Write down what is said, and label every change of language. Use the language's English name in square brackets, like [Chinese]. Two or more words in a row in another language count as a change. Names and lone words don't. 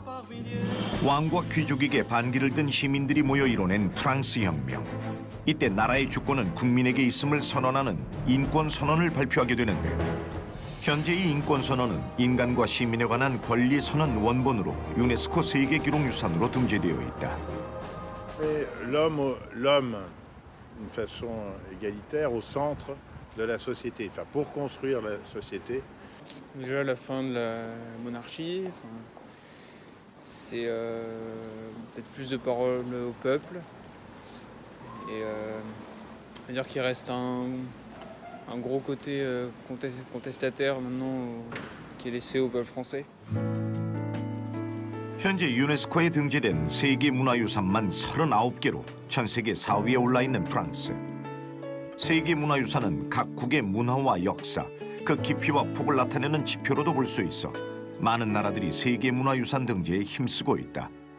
[Korean] 왕과 귀족에게 반기를 든 시민들이 모여 이뤄낸 프랑스 혁명. 이때 나라의 주권은 국민에게 있음을 선언하는 인권선언을 발표하게 되는데, 현재 이 인권선언은 인간과 시민에 관한 권리선언 원본으로 유네스코 세계기록유산으로 등재되어 있다. [French] L'homme, d'une façon égalitaire, au centre de la société, enfin, pour construire la société. Déjà la fin de la monarchie, enfin, c'est peut-être plus de parole au peuple et dire qu'il reste un gros côté contestataire maintenant qui est laissé au peuple français. [Korean] 현재 유네스코에 등재된 세계 문화유산만 39개로 전 세계 4위에 올라 있는 프랑스. 세계 문화유산은 각국의 문화와 역사, 그 깊이와 폭을 나타내는 지표로도 볼 수 있어 많은 나라들이 세계 문화유산 등재에 힘쓰고 있다.